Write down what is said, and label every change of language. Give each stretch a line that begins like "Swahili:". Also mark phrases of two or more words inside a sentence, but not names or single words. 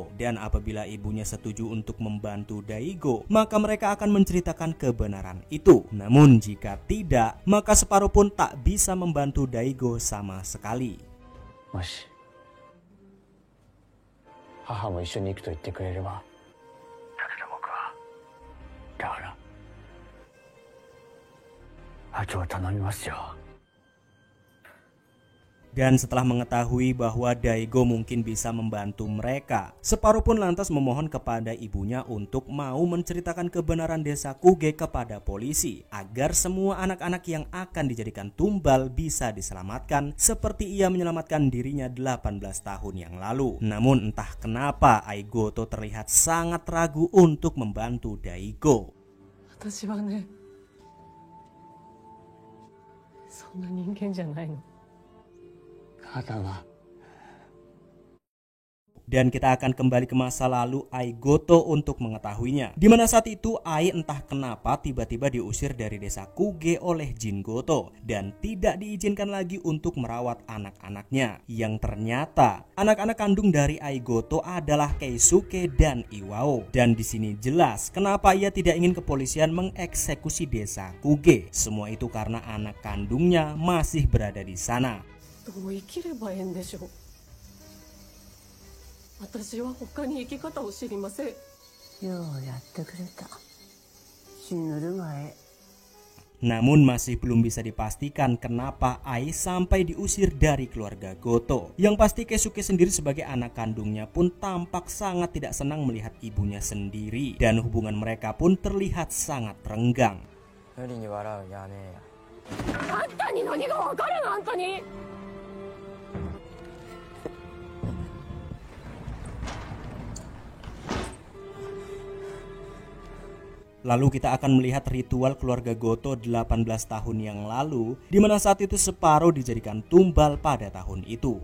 Indonesian: Dan apabila ibunya setuju untuk membantu Daigo, maka mereka akan menceritakan kebenaran itu. Namun jika tidak, maka Separo pun tak bisa membantu Daigo sama sekali.
Japanese: もし母も一緒に行くと言ってくれれば、だけど僕はだからあとは頼みますよ。
Indonesian: Dan setelah mengetahui bahwa Daigo mungkin bisa membantu mereka, Separo pun lantas memohon kepada ibunya untuk mau menceritakan kebenaran desa Kuge kepada polisi agar semua anak-anak yang akan dijadikan tumbal bisa diselamatkan seperti ia menyelamatkan dirinya 18 tahun yang lalu. Namun entah kenapa Aigoto terlihat sangat ragu untuk membantu Daigo.
Japanese: 私はね、そんな人間じゃないの。
Indonesian: Dan kita akan kembali ke masa lalu Aigoto untuk mengetahuinya. Di mana saat itu Ai entah kenapa tiba-tiba diusir dari desa Kuge oleh Jin Goto dan tidak diizinkan lagi untuk merawat anak-anaknya. Yang ternyata anak-anak kandung dari Aigoto adalah Keisuke dan Iwao. Dan di sini jelas kenapa ia tidak ingin kepolisian mengeksekusi desa Kuge. Semua itu karena anak kandungnya masih berada di sana.
Japanese: どう生きればええんでしょう。私は他に生き方を知りません。ようやってくれた。死ぬるがえ。
Indonesian: Namun masih belum bisa dipastikan kenapa Ai sampai diusir dari keluarga Goto. Yang pasti Keisuke sendiri sebagai anak kandungnya pun tampak sangat tidak senang melihat ibunya sendiri. Dan hubungan mereka pun terlihat sangat renggang.
Japanese: 無理に笑うやめや。あんたに何がわかるの、あんたに。
Indonesian: Lalu kita akan melihat ritual keluarga Goto 18 tahun yang lalu, di mana saat itu Separo dijadikan tumbal pada tahun itu.